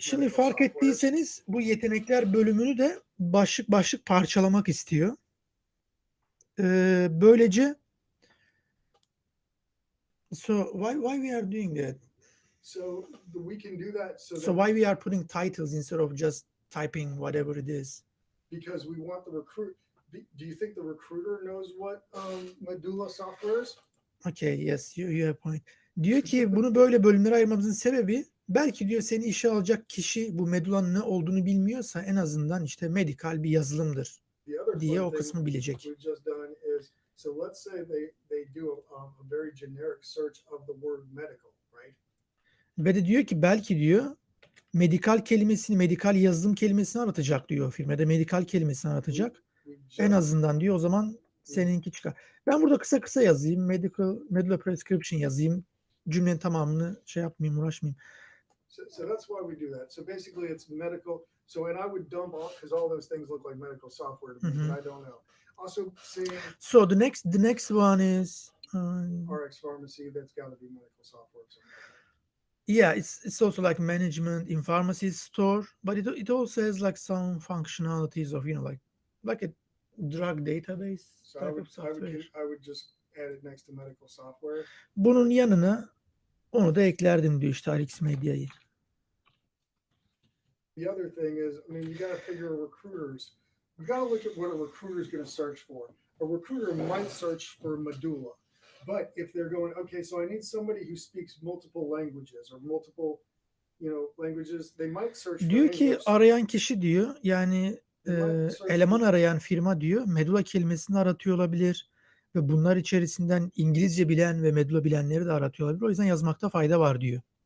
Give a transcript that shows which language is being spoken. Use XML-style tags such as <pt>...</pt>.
<tr>Şimdi fark ettiyseniz bu yetenekler bölümünü de başlık başlık parçalamak istiyor. Böylece</tr> <en>so why we are doing that? So we can do that. So why we are putting titles instead of just typing whatever it is? Because we want the recruit. Do you think the recruiter knows what medulla software is? Okay, yes, you have a point.</en> <tr>Diyor ki bunu böyle bölümlere ayırmamızın sebebi belki diyor seni işe alacak kişi bu medullanın ne olduğunu bilmiyorsa en azından işte medikal bir yazılımdır diye o kısmı bilecek.</tr> <en>So let's say they do a very generic search of the word medical, right?</en> <tr>Ve de diyor ki belki diyor medikal kelimesini, medikal yazılım kelimesini aratacak diyor firmada. Medikal kelimesini aratacak. En azından diyor o zaman seninki çıkar. Ben burada kısa kısa yazayım. Medical prescription yazayım. Cümlenin tamamını şey yapmayayım, uğraşmayayım.</tr> <en>So that's why we do that. So basically it's medical. So and I would dump off because all those things look like medical software to me, but I don't know. Also saying. So the next one is RX pharmacy. That's got to be medical software. Yeah, it's also like management in pharmacy store, but it also has like some functionalities of like a drug database type of software. I would just add it next to medical software.</en> <tr>Bunun yanına onu da eklerdim diyor işte RX Medya'yı.</tr> <en>The other thing is, I mean, you got to figure recruiters. You got to look at what a recruiter is going to search for. A recruiter might search for medulla. But if they're going, okay, so I need somebody who speaks multiple languages or multiple, languages, they might search for</en> <tr>diyor ki</tr> <en>English.</en> <tr>Arayan kişi diyor yani eleman arayan firma diyor medulla kelimesini aratıyor olabilir ve bunlar içerisinden İngilizce bilen ve medulla bilenleri de aratıyor olabilir. O yüzden yazmakta fayda var diyor.</tr>